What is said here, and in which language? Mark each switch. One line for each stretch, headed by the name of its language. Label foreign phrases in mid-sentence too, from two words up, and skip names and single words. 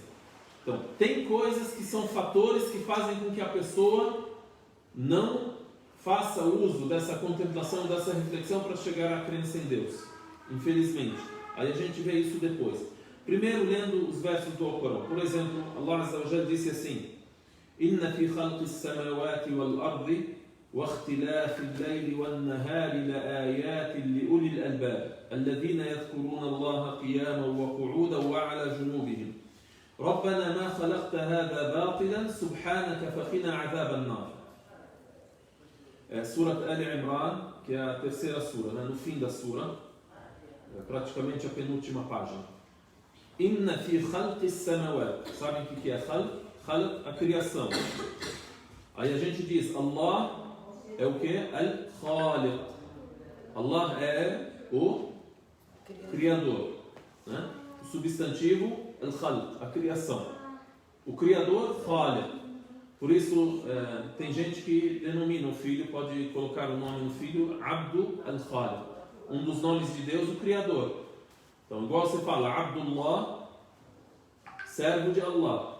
Portuguese: Então, tem coisas que são fatores que fazem com que a pessoa não faça uso dessa contemplação, dessa reflexão para chegar à crença em Deus. Infelizmente. Aí a gente vê isso depois. Primeiro, lendo os versos do Alcorão. Por exemplo,
Arabic: الله عز وجل
Portuguese: disse assim:
Arabic: إن في خلق السماوات والأرض واختلاف الليل والنهار لآيات لأولي الألباب الذين يذكرون الله قياما وقعودا وعلى جنوبهم ربنا ما خلقت هذا باطلا سبحانك فقنا عذاب النار.
Portuguese: Surat Al-Imran, que é a terceira sura, né? No fim da sura, praticamente a penúltima página.
Arabic: إن في خلق السماوات.
Portuguese: Sabem o que é khalq? Khalq, a criação. Aí a gente diz, Allah é o que? Al-Khaliq. Allah é o Criador, né? O substantivo Al-Khalq, a criação. O Criador, Khaliq. Por isso, tem gente que denomina o filho, pode colocar o nome no filho, Abdu Al-Khaliq. Um dos nomes de Deus, o Criador. Então, igual você fala, Abdullah, servo de Allah.